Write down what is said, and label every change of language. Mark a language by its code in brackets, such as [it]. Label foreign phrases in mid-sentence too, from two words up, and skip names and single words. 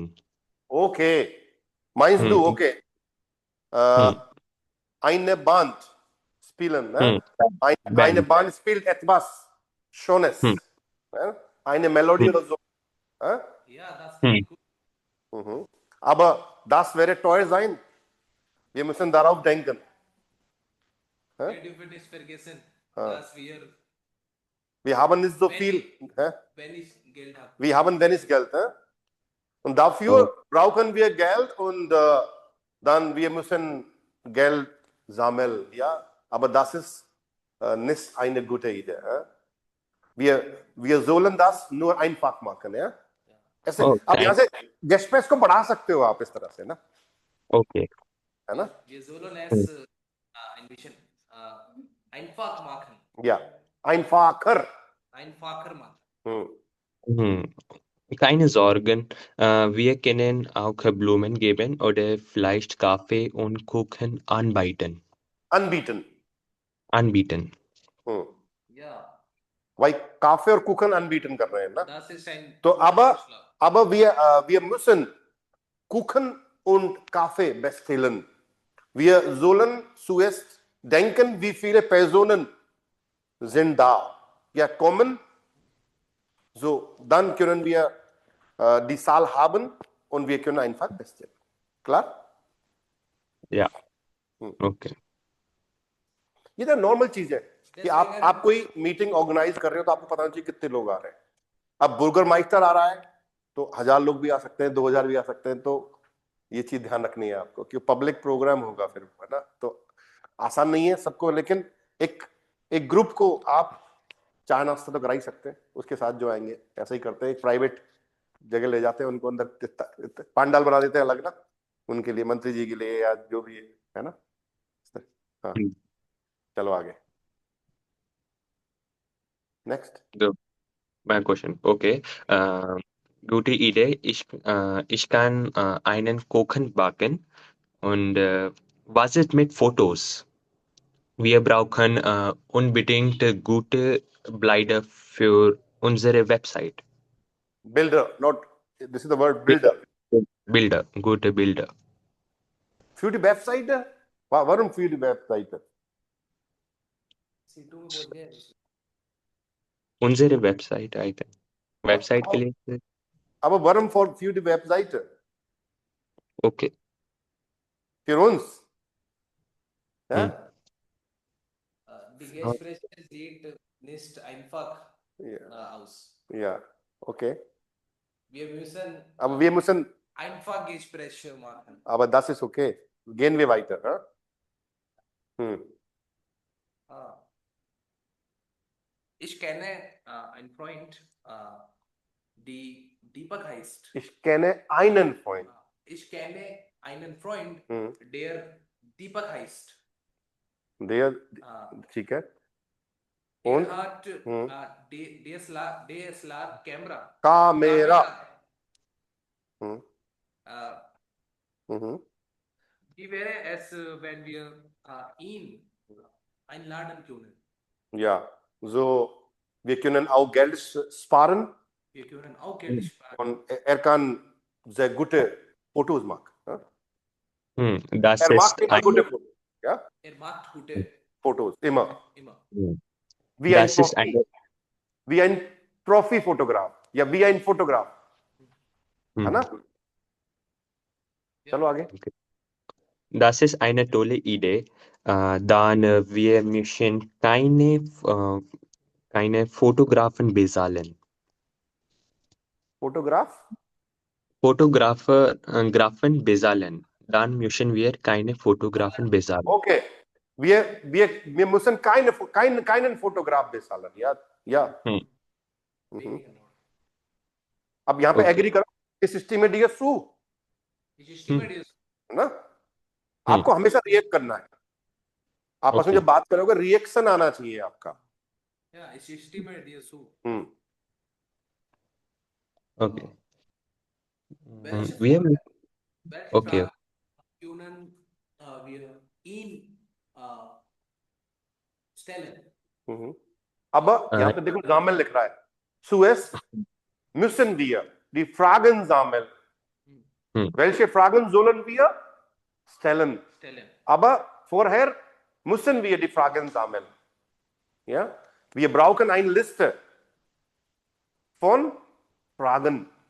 [de] ओके, माइंस डू, हम्म, ओके। eine Band spielen, ne? Eine Band. Band spielt etwas Schönes, ne? Eine Melodie oder so, ne? Ja, das klingt gut. Aber das wäre teuer sein. Wir müssen darauf denken. Wir dürfen nicht vergessen, dass Wir haben nicht so viel, wenn ich Geld habe. wir haben wenig Geld, ne? Und dafür brauchen wir Geld und dann wir müssen Geld sammeln, ja? Aber das ist nicht eine gute Idee. Wir sollen das nur einfach machen, ja? [hi] ऐसे अब यहाँ से गेस्पेस को बढ़ा सकते हो आप इस तरह से ना, Okay. है ना? [de] Wir sollen es ein bisschen einfach machen. Ja, einfacher. Einfacher machen. Keine Sorgen, wir können auch Blumen geben oder vielleicht Kaffee und Kuchen anbieten. Anbieten. Ja, [hi] भाई काफे और [de] Kuchen anbieten [hi] कर रहे हैं ना? [de] das ist ein तो guter Vorschlag. aber wir müssen Kuchen und Kaffee bestellen. Wir sollen zuerst denken, wie viele Personen sind da. Ja, kommen. So, dann können wir die Zahl haben und wir können einfach bestellen. Klar? Ja. Okay. [hi] ये तो नॉर्मल चीज है कि आप कोई [en] meeting organize [hi] कर रहे हो तो आपको पता होना चाहिए कितने लोग आ रहे हैं। अब बुर्गर माइस्टर आ रहा है तो 1000 लोग भी आ सकते हैं, 2000 भी आ सकते हैं, तो ये चीज ध्यान रखनी है आपको कि [en] public program [hi] होगा फिर, है ना? तो आसान नहीं है सबको, लेकिन एक ग्रुप को आप चाय नाश्ता तो करा ही सकते हैं, उसके साथ जो आएंगे ऐसा ही करते हैं, एक प्राइवेट जगह ले जाते हैं, उनको अंदर पंडाल बना देते हैं अलग ना, उनके लिए, मंत्री जी के लिए या जो भी है ना। हाँ, चलो आगे, नेक्स्ट। [de] Mein Question. Okay. Gute Idee. Ich kann einen Kuchen backen. Und was ist mit Fotos? Wir brauchen unbedingt gute Bilder für unsere Website. [en] Builder, not this is the word builder. [de] Bilder, gute Bilder. Für die Webseite? Warum für die Webseite? [hi] C2 में बोल गए. [de] Unsere Website, [en] I think. [hi] Website के लिए. [de] Aber warum für die Webseite? Okay. Für uns? Ja? Die Gespräche sieht nicht einfach aus. Ja, okay. Aber wir müssen einfach Gespräche machen. Aber das ist okay. Gehen wir weiter. Ich kenne einen Freund, die Deepak heißt. Ich kenne einen Freund. Ich kenne einen Freund, der Deepak heißt. Der, [hi] ठीक है. [de] Und? Er hat DSLR Kamera. Kamera. Mhm. Uh, Mhm. wie wäre es, wenn wir ihn einladen können? Ja, so, wir können auch Geld sparen Wir können auch Geld sparen. und er kann sehr gute Fotos machen. Ja? Das Er ist macht immer gute Fotos. Ja? Er macht gute Fotos, immer. immer. Wie ein das ist Profi. eine, wie ein Profi-Fotograf. या wie ein Fotograf. [hi] है ना? चलो आगे. [de] das ist eine tolle Idee. Dann wir müssen keine Fotografen bezahlen. Fotograf? Grafen bezahlen. Dann müssen wir keine Fotografen bezahlen. Okay. Wir müssen keinen Fotograf bezahlen. Ja. Ja. Hm. [hi] Mhm. अब यहाँ पे Okay. एग्री करो [de] Ich stimme dir zu Ich stimme dir. [hi] है ना आपको हमेशा रिएक्ट करना है आपस में Okay. जब बात करोगे रिएक्शन आना चाहिए आपका [de] Ja, ich stimme dir zu. हम्म Okay. Welche Wir, welche okay. Fragen können wir ihn stellen? [hi] हम्म। अब यहाँ पे देखो जामेल लिख रहा है सुएस [de] müssen wir die Fragen sammeln welche Fragen sollen wir stellen aber vorher müssen wir die Fragen sammeln ja wir brauchen eine Liste von Fragen